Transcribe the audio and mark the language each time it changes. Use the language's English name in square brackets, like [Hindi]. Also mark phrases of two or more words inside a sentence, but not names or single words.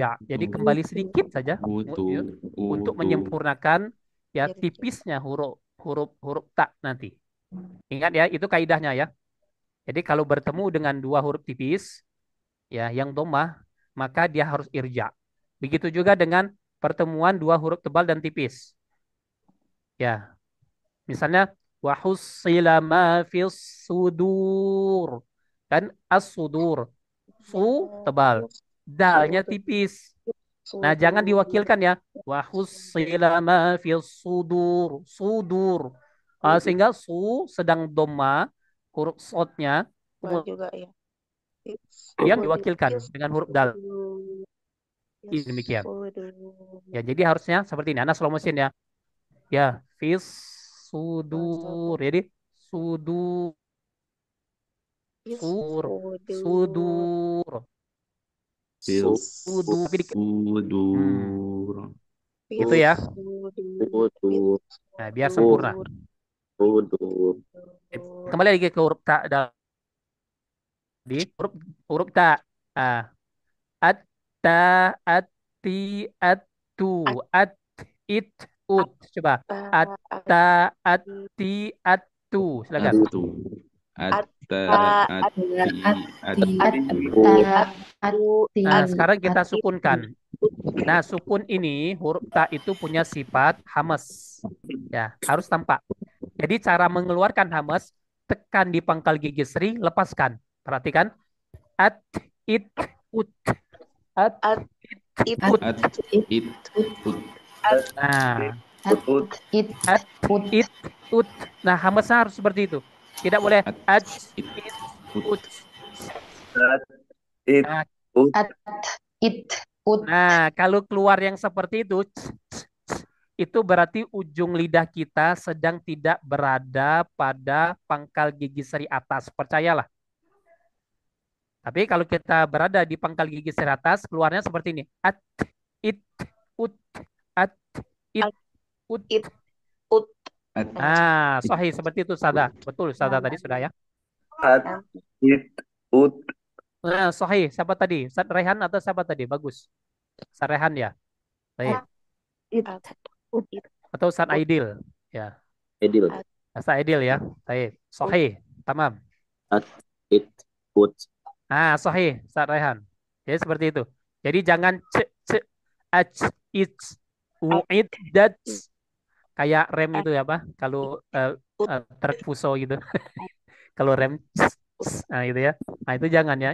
[Indonesian] Jadi kembali sedikit saja ya, untuk menyempurnakan ya tipisnya huruf huruf huruf tak nanti. Ingat ya, itu kaidahnya ya. Jadi kalau bertemu dengan dua huruf tipis ya yang domah, maka dia harus irja. Begitu juga dengan pertemuan dua huruf tebal dan tipis. Ya, misalnya [Arabic] وحصل ما في الصدور. [Indonesian] Kan as-sudur. Su tebal. Dalnya tipis. Nah, jangan Sudur. diwakilkan ya. [Arabic] وحصل ما في الصدور. [Indonesian] Sudur. Sehingga sedang doma, huruf sodnya, Enggak juga ya. kemudian Sudur. diwakilkan dengan huruf dal. Sudur. Demikian. Sudur. Ya, jadi harusnya seperti ini. Anak [English] slow motion [Indonesian] ya. Ya, fis Sudur. sudur. Jadi sudur, Sudur. sudur, Fil sudur. Tapi sudur. gitu ya. Sudur. Nah, biar sempurna. Sudur. Kembali lagi ke huruf ta tadi. Huruf ta. Ah, atta, ati, atu, at, it, ut. Coba. Atta, ati, atu. Silakan. Atu. Atta. Ati. Atu. Nah, sekarang kita sukunkan. Nah, sukun ini huruf ta itu punya sifat hamas. Ya, harus tampak. Jadi cara mengeluarkan hamas, tekan di pangkal gigi seri, lepaskan. Perhatikan. At, it, ut. At, It. ut. At. It. Ut. Nah, Ut. at, it, ut. Nah, hamasnya harus seperti itu. Tidak boleh At. at, It. it, Ut. ut. It. Nah, Ut. nah, kalau keluar yang seperti itu, itu berarti ujung lidah kita sedang tidak berada pada pangkal gigi seri atas. Percayalah. Tapi kalau kita berada di pangkal gigi seri atas, keluarnya seperti ini. At, it, ut, at, it, At. ut. It. Ut. At. Ah, It. sahih seperti itu Sada. Betul Sada tadi sudah ya. At. It. Ut. Nah, sahih. Siapa tadi? Ustaz Rehan atau siapa tadi? Bagus. Ustaz Rehan ya. Baik. It. It. Atau Ustaz Aidil. Ya. Edil. Ustaz Aidil ya. Baik. Sahih. Tamam. At. It. Ut. Ah, sahih, Ustaz Rehan. Jadi seperti itu. Jadi jangan ach, it's, uid, that's. Kayak rem itu ya, Pak? Kalau truk fuso gitu. Kalau rem, nah itu ya. Nah itu jangan ya.